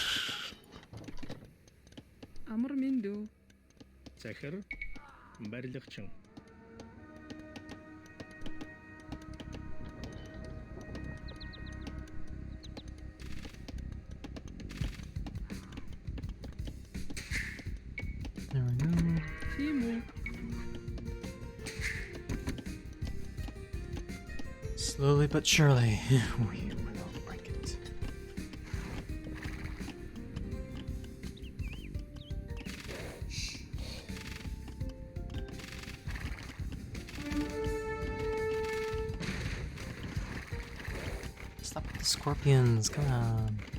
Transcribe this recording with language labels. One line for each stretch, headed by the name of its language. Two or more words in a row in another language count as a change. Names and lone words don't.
Mongolian: амар мэндүү, Захир. Барилгачин.
English: There we go.
Mongolian: тийм үү?
English: Slowly but surely, we will break it. Stop with the scorpions, come on.